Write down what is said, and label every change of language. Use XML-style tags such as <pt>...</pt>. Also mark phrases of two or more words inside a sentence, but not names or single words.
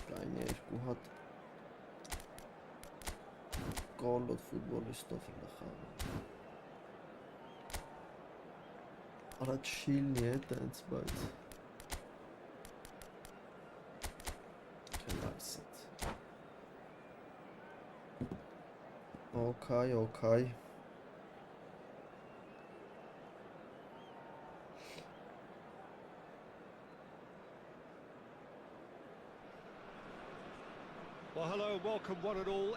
<hy>Մի երկու հատ կոլոտ ֆուտբոլիստով ինը խաղում։ Արա չիլնի է տենց, բայց Relaxed.</hy> <en>Okay, okay. Well, hello, welcome one and all.</en>